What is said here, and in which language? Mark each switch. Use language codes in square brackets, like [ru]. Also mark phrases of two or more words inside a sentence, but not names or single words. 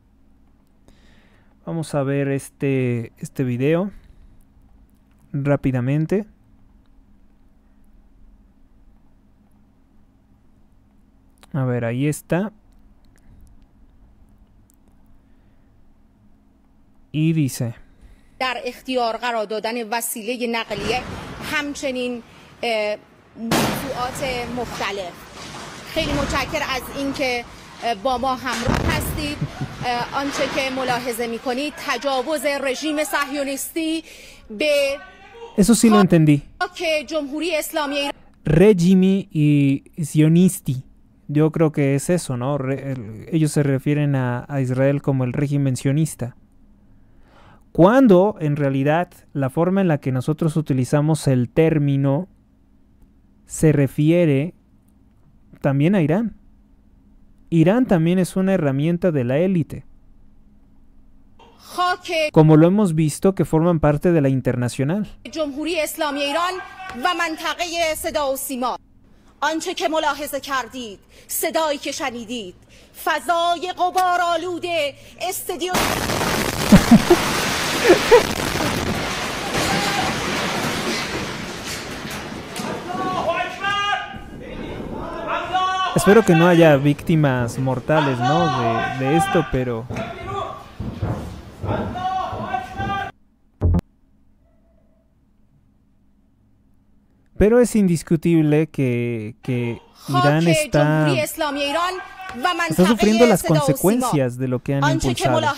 [es] Vamos a ver este video rápidamente. A ver, ahí está. Y dice: [fa] در اختیار قرار دادن وسیله نقلیه همچنین موضوعات مختلف. خیلی متشکرم از اینکه با ما همراه هستید. آنچه که ملاحظه می‌کنید تجاوز رژیم صهیونیستی به [es] Eso sí lo entendí. [fa] که جمهوری اسلامی ایران [es] Regimi y sionisti. Yo creo que es eso, ¿no? Ellos se refieren a Israel como el régimen sionista. Cuando, en realidad, la forma en la que nosotros utilizamos el término se refiere también a Irán. Irán también es una herramienta de la élite. Como lo hemos visto, que forman parte de la internacional. [fa] جمهوری اسلامی ایران و منطقه صدا و سیما. آنچه که ملاحظه کردید، صدایی که شنیدید، فضای غبارآلوده استادیوم [es] Espero que no haya víctimas mortales, ¿no? de esto, pero... Pero es indiscutible que Irán está sufriendo las consecuencias de lo que han impulsado.